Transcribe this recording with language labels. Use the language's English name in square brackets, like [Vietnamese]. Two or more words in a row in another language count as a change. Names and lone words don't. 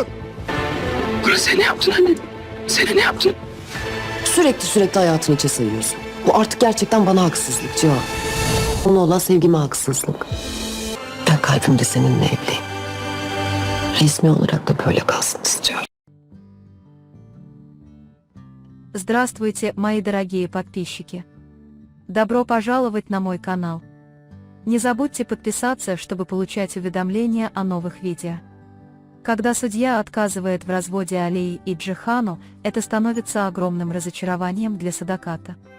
[Turkish] Bora sen ne yaptın anne? Sen ne yaptın? Sürekli hayatını içe sayıyorsun. Bu artık gerçekten bana haksızlık Cihan. Ona olan sevgime haksızlık. Ben kalbimde seninle evliyim. Resmi olarak da böyle kalsın istiyorum. [Russian] Здравствуйте, мои дорогие подписчики! Добро пожаловать на мой канал. Не забудьте подписаться, чтобы получать уведомления о новых видео. Когда судья отказывает в разводе Алии и Джихану, это становится огромным разочарованием для Садаката.